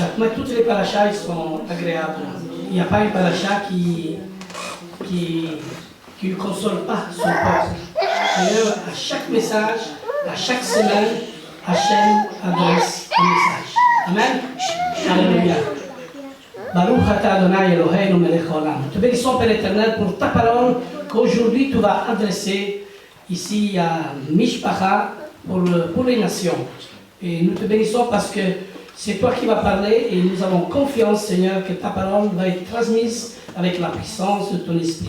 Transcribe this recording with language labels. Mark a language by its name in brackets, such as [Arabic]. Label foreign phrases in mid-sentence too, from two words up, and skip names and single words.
[French] Mais toutes les parachas, ils sont agréables. Il n'y a pas une paracha qui ne console pas son peuple. D'ailleurs, à chaque message, à chaque semaine, Hachem adresse un message. Amen. Alléluia. [Hebrew] ברוך אתה אדני אלהינו מלך העולם. [French] Nous te bénissons, Père éternel, pour ta parole qu'aujourd'hui tu vas adresser ici à Mishpacha pour les nations. Et nous te bénissons parce que c'est toi qui vas parler et nous avons confiance, Seigneur, que ta parole va être transmise avec la puissance de ton esprit.